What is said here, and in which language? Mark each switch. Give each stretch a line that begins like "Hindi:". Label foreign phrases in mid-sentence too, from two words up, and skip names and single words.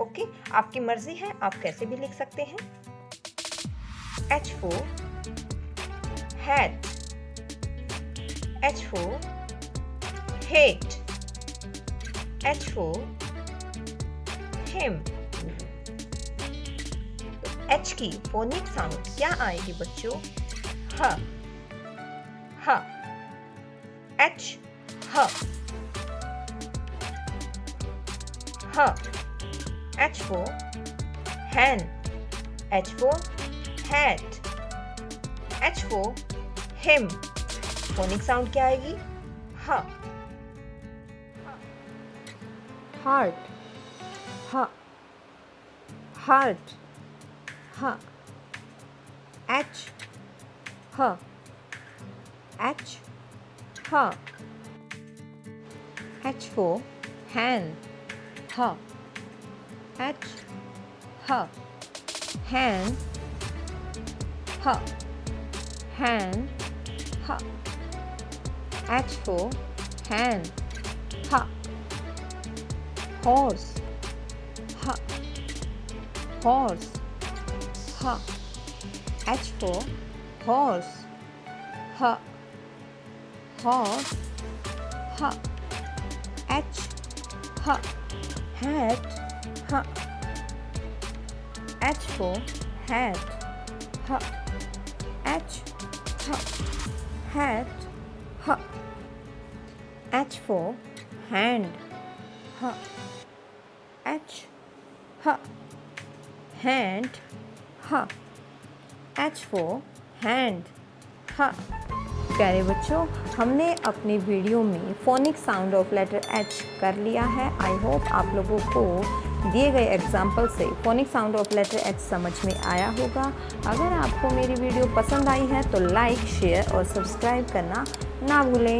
English: ओके,
Hindi: आपकी मर्जी है, आप कैसे भी लिख सकते हैं।
English: H for hat, H for hate, H for him.
Hindi: एच की
English: phonic sound
Hindi: क्या आएगी बच्चों? ह, ह, एच, ह, ह।
English: H for hand, H for hat, H for him. phonic sound
Hindi: क्या आएगी? ह। हार्ट, ह, हार्ट, ह। एच, ह, एच, ह।
English: H for hand, ह, एच, ह, हैंड, ह, हैंड, ह। H for hand, ह। horse, ह, horse, ह। H for horse, ह, horse, ह। H, ह, hat, ह। H for hat, ह। H, ह, hat, ह। H for hand, ह। H, ह, hand, ह। H for hand, ह।
Hindi: प्यारे बच्चों, हमने अपने वीडियो में
English: phonic sound of letter H
Hindi: कर लिया है।
English: I hope
Hindi: आप लोगों को दिए गए एग्जाम्पल से
English: phonic sound of letter H
Hindi: समझ में आया होगा। अगर आपको मेरी वीडियो पसंद आई है तो लाइक, शेयर और सब्सक्राइब करना ना भूलें।